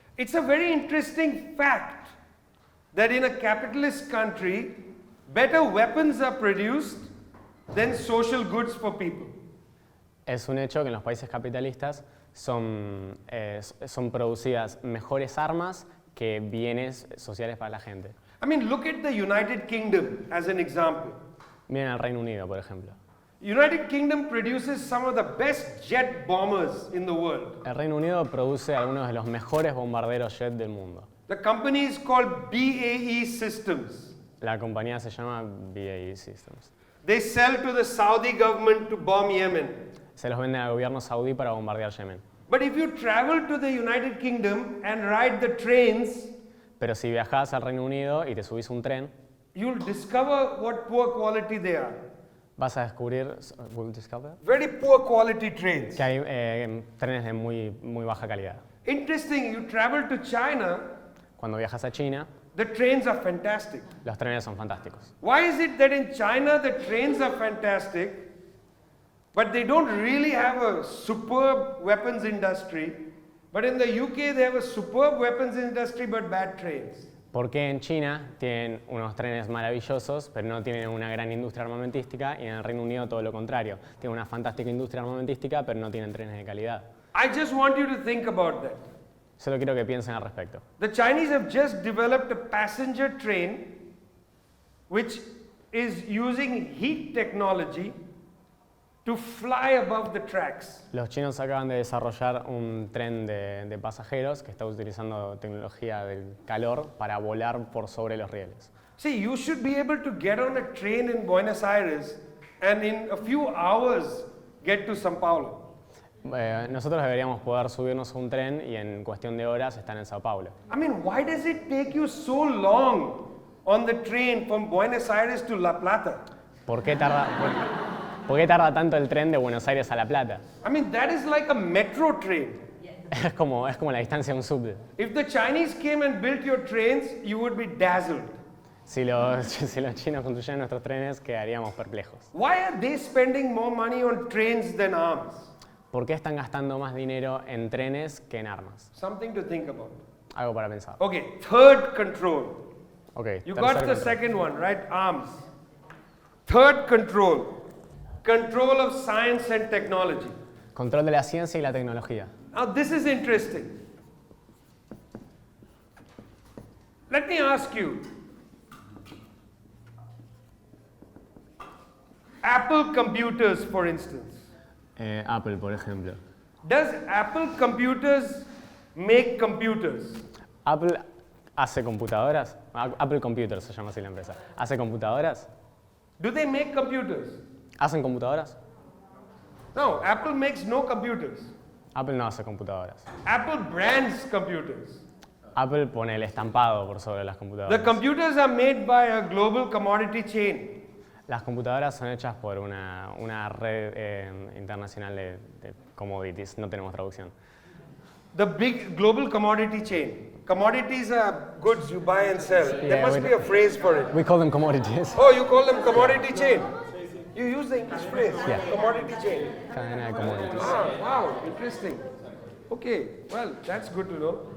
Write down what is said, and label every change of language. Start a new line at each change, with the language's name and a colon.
English: It's a very interesting fact that in a capitalist country, better weapons are produced than social goods for people.
Spanish: Es un hecho que en los países capitalistas son producidas mejores armas que bienes sociales para la gente.
English: I mean, look at the United Kingdom as an example.
Spanish: Miren al Reino Unido, por ejemplo.
English: United Kingdom produces some of the best jet bombers in the world.
Spanish: El Reino Unido produce algunos de los mejores bombarderos jet del mundo.
English: The company is called BAE Systems.
Spanish: La compañía se llama BAE Systems.
English: They sell to the Saudi government to bomb Yemen.
Spanish: Se los vende al gobierno saudí para bombardear Yemen.
English: But if you travel to the United Kingdom and ride the trains,
Spanish: Pero si viajás al Reino Unido y te subís un tren,
English: you'll discover what poor quality they are.
Spanish: vas a descubrir
English: will discover, Very poor quality trains.
Spanish: que hay trenes de muy baja calidad.
English: Interesting, you travel to China,
Spanish: Cuando viajas a China,
English: the trains are fantastic.
Spanish: los trenes son fantásticos.
English: Why is it that in China the trains are fantastic, but they don't really have a superb weapons industry, but in the UK they have a superb weapons industry but bad trains?
Spanish: Porque en China tienen unos trenes maravillosos, pero no tienen una gran industria armamentística, y en el Reino Unido todo lo contrario. Tienen una fantástica industria armamentística, pero no tienen trenes de calidad.
English: I just want you to think about that.
Spanish: Solo quiero que piensen al respecto.
English: The Chinese have just developed a passenger train which is using heat technology to fly above the tracks.
Spanish: Los chinos acaban de desarrollar un tren de pasajeros que está utilizando tecnología del calor para volar por sobre los rieles.
English: See, you should be able to get on a train in Buenos Aires and in a few hours get to São Paulo.
Spanish: Nosotros deberíamos poder subirnos a un tren y en cuestión de horas estar en Sao Paulo.
English: I mean, why does it take you so long on the train from Buenos Aires to La Plata?
Spanish: ¿Por qué tarda tanto el tren de Buenos Aires a La Plata?
English: I mean, that is like a metro train.
Spanish: Es como la distancia de un subte.
English: If the Chinese came and built your trains, you would be dazzled.
Spanish: Si los chinos construyeran nuestros trenes, quedaríamos perplejos.
English: Why are they spending more money on trains than arms?
Spanish: ¿Por qué están gastando más dinero en trenes que en armas?
English: Something to think about.
Spanish: Algo para pensar.
English: Okay, third control. Okay, You
Spanish: tercer
English: got the
Spanish: control.
English: second one, right? Arms. Third control. Control of science and technology.
Spanish: Control de la ciencia y la tecnología.
English: Now this is interesting. Let me ask you. Apple computers, for instance.
Spanish: Apple, por ejemplo.
English: Does Apple computers make computers?
Spanish: Apple hace computadoras. Apple Computers se llama así la empresa. ¿Hace computadoras?
English: Do they make computers?
Spanish: ¿Hacen computadoras?
English: No, Apple makes no computers.
Spanish: Apple no hace computadoras.
English: Apple brands computers.
Spanish: Apple pone el estampado por sobre las
English: The
Spanish: computadoras.
English: computers are made by a global commodity chain.
Spanish: Las computadoras son hechas por una red internacional de commodities. No tenemos traducción.
English: The big global commodity chain. Commodities are goods you buy and sell. There Yeah, must be a phrase for it. We call them commodities. Oh, you call them commodity chain? You use the English phrase, Yeah. commodity chain.
Spanish: Cadena de commodities.
English: Ah, wow, interesting. Okay, well, that's good to know.